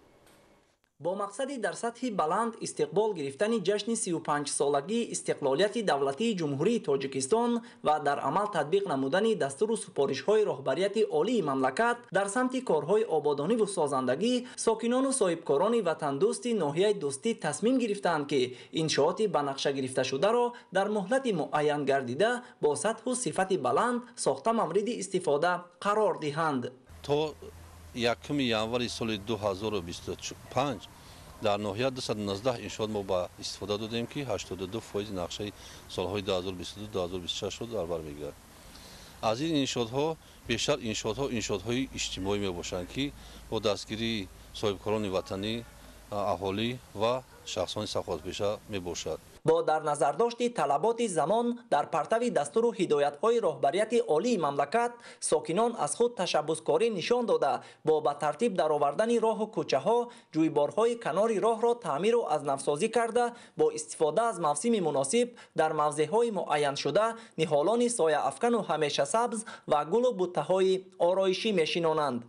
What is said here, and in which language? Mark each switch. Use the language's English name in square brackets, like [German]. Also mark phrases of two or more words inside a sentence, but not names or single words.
[Tajik] با مقصدی در سطح بلند استقبال گرفتن جشن 35 سالگی استقلالیت دولتی جمهوری تاجیکستان و در عمل تطبیق نمودن دستور و سپارش‌های رهبریت عالی مملکت در سمت کارهای آبادانی و سازندگی، ساکنان و صاحبکاران وطن دوست ناحیه دوستی تصمیم گرفتند که انشاءات به نقشه گرفته شده را در مهلت معین گردیده با سطح و صفت بلند ساخته مورد استفاده قرار دهند. تا 1 январи соли 2025 дар ноҳия 219 иншоот мо ба истифода додем ки 82% нақшаи солҳои 2022-2026 дар бар мегирад. аз ин иншоотҳо бештар иншоотҳои иҷтимоӣ мебошанд ки бо дастгирии соҳибкорони ватанӣ, аҳолӣ ва шахсони сафоватпеша мебошад. با در نظر داشت طلبات زمان در پرتو دستور و هدایت‌های رهبریت عالی مملکت، ساکنان از خود تشبثکاری نشان داده با به ترتیب درآوردن راه و کوچه‌ها، جویبارهای کنار راه را تعمیر و از نوسازی کرده با استفاده از موسم مناسب در موضع‌های معین شده نهالان سایه افکن و همیشه سبز و گل و بوته‌های آرایشی می‌شینانند.